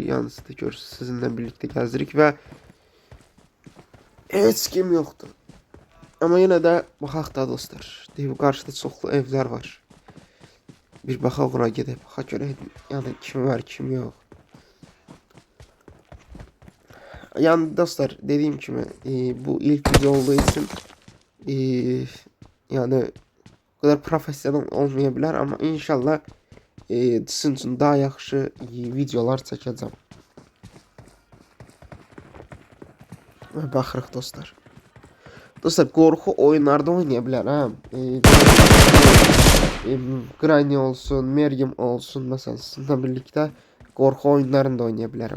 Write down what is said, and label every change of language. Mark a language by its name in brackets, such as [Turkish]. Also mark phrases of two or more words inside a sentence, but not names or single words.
[Azerbaijani] Yəni siz də görürsünüz, sizinlə birlikdə gəzirik və heç kim yoxdur. Amma yenə də baxaq da dostlar. Deyib qarşıda çoxlu evlər var. Bir baxaq ora gedək, baxaq görək yəni kim var, kim yox. Yəni dostlar dediyim kimi bu ilk video [Turkish] olduğu için yani o kadar profesyonel [Azerbaijani] olmaya bilər, amma inşallah sizin üçün daha yaxşı videolar çəkəcəm. Və baxırıq dostlar. Dostlar qorxu oyunlarda oynaya bilərəm. Granny olsun, Meryem olsun, məsələn sizinlə birlikdə qorxu oyunlarında oynaya bilərəm.